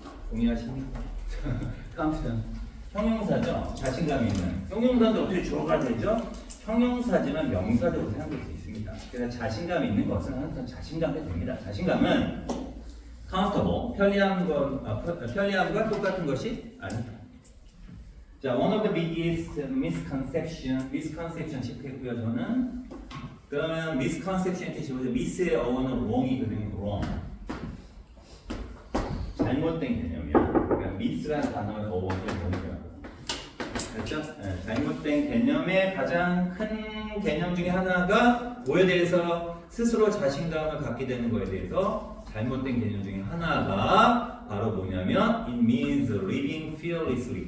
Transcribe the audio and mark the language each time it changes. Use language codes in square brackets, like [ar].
[ko] 동의하십니까? confidence. 형용사죠. 자신감 있는. 형용사도 어떻게 주어가 되죠? 형용사지만 명사적으로 사용될 수 있습니다. 그래서 자신감 있는 것은 항상 자신감이 됩니다. 자신감은 comfortable, 편리함과 똑같은 것이 아니다. 자, [en] one of the biggest misconception [ko] 짚겠고요, 저는. 그러면 misconception 뜻이 뭐죠? miss의 어원은 wrong이거든요, wrong. 잘못된 개념이야. 그러니까 miss라는 단어의 어원이 wrong이라고. 그렇죠? 네, 잘못된 개념의 가장 큰 개념 중에 하나가 뭐에 대해서 스스로 자신감을 갖게 되는 거에 대해서 잘못된 개념 중에 하나가 바로 뭐냐면 [en] it means living fearlessly.